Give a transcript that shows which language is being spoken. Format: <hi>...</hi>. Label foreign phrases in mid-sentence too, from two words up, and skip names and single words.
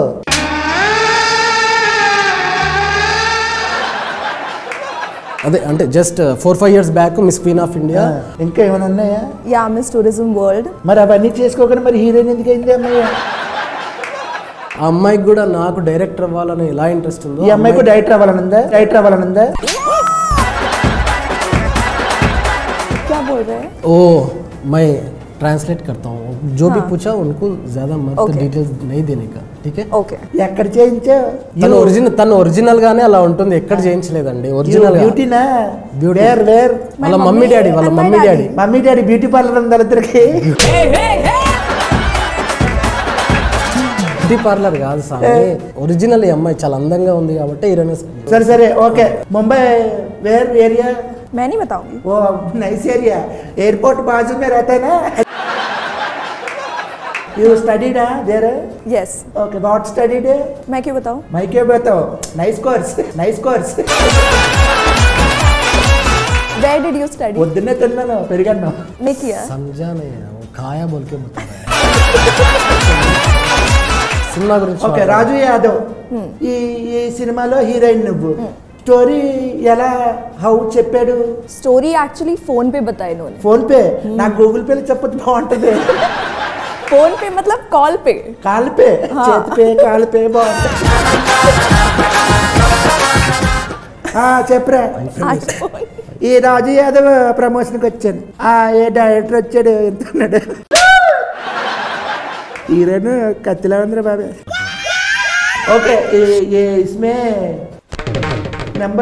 <te>అదే అంటే</te> <en>just 4-5 years back Miss Queen of India</en> <te>ఇంకా ఏమైనా ఉన్నాయా</te> <en>yeah Miss Tourism World</en> <te>మరి అవన్నీ చేసుకోకుండా మరి హీరోయిన్ ఎందుకు అయింది అమ్మాయి ఆ అమ్మాయికి కూడా నాకు డైరెక్టర్ అవ్వాలని ఎలా ఇంట్రెస్ట్ ఉందో ఈ అమ్మాయికి డైరెక్టర్ అవ్వాలనుందా</te> <hi>क्या बोल रहे हैं ओ मैं ट्रांसलेट करता हूँ जो भी पूछा उनको ज्यादा मत डिटेल्स नहीं देने का ठीक है</hi> <te>ఓకే ఎక్కడ చేయించావు తన ఒరిజినల్ గానే అలా ఉంటుంది ఎక్కడ చేయించలేదండి ఒరిజినల్ బ్యూటీనా వేర్ వాళ్ళ మమ్మీ డాడీ బ్యూటీ పార్లర్ ఉంది వాళ్ళిద్దరికి బ్యూటీ పార్లర్ కాదు సార్ ఒరిజినల్ ఈ అమ్మాయి చాలా అందంగా ఉంది కాబట్టి హీరోయిన్ సరే ఓకే ముంబై</te> <en>where area</en> <hi>मैं नहीं बताऊंगी वो</hi> <en>nice area</en> <hi>एयरपोर्ट बाजू में रहता है ना</hi> <en>you studied there</en> <hi>यस</hi> <en>okay what studied</en> <hi>मैं क्यों बताऊं मैं क्यों बताऊं</hi> <en>nice course where did you study</en> <te>పొద్దున్నే తిన్నాను పెరిగాను</te> <hi>नहीं किया समझा नहीं है वो खाया बोल के बता रहा है</hi> <te>సినిమా గురించి ఓకే రాజు యాదవ్ ఈ సినిమాలో హీరోయిన్ నువ్వు స్టోరీ ఎలా హౌ చెప్పాడు</te> <hi>स्टोरी एक्चुअली फोन पे बताया इन्होंने</hi> <te>ఫోన్ పే నాకు గూగుల్ పేలో చెప్పొచ్చు బాగుంటది</te> <hi>फोन पे मतलब कॉल पे</hi> <te>కాల్ పే చేతి పే కాల్ పే బాగుంటది చెప్పరా ఈ రాజు యాదవ్ ప్రమోషన్కి వచ్చాను ఏ డైరెక్టర్ వచ్చాడు ఎంత ఉన్నాడు హీరోయిన్ కత్తిలా ఉందిరా బాబే ఓకే ఇస్మే నెంబర్</te>